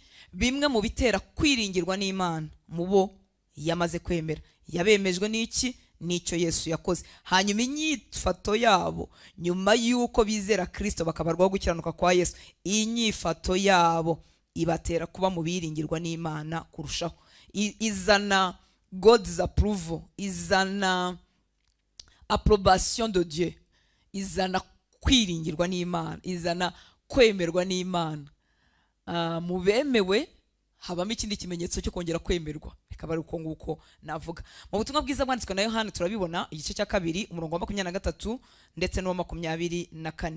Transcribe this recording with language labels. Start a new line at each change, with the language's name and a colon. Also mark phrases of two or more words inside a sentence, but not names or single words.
Kinyarwanda: Bimwe mu bitera kwiringirwa n'Imana mu bo yamaze kwemera. Yabemejwe n'iki? Nicyo Yesu yakoze. Hanyuma inyifato yabo nyuma yuko bizera Kristo bakabarwaho gukiranuka kwa Yesu, inyifato yabo ibatera kuba mu biringirwa n'Imana kurushaho.
English: Izana God's approval,
French: izana approbation de Dieu,
Kinyarwanda: izana kwiringirwa n'Imana, izana kwemerwa n'Imana. Mu bemewe habamo ikindi kimenyetso cyo kongera kwemerwa, bikaba ari uko nguko navuga. Mu butumwa bwiza bwanditswe na Yohana turabibona igice cya 2 umurongo wa 23 ndetse no 24.